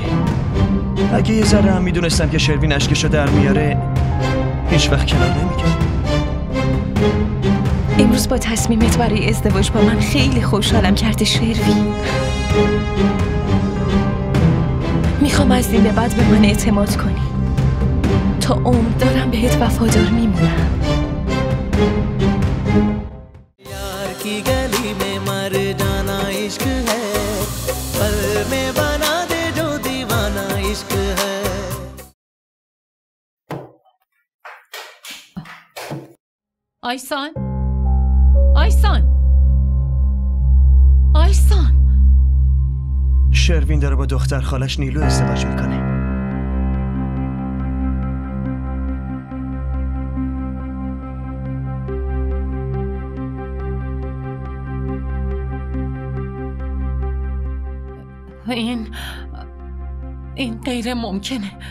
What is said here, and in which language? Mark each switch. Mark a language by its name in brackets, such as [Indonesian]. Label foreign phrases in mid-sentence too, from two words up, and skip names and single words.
[Persian] اگه یه ذره هم میدونستم که شروین اشکشو در میاره هیچ وقت کنار نمیگم. امروز با تصمیمت برای ازدواج با من خیلی خوشحالم کرده شروین. میخوام از این به بعد به من اعتماد کنی. تا عمر دارم بهت وفادار میمونم. [Hindi] यार की गली में मर जाना इश्क है, पल में बना दे जो दीवाना इश्क है. [Persian] آیسان شروین داره با دختر خالش نیلو ازدواج میکنه. این غیر ممکنه.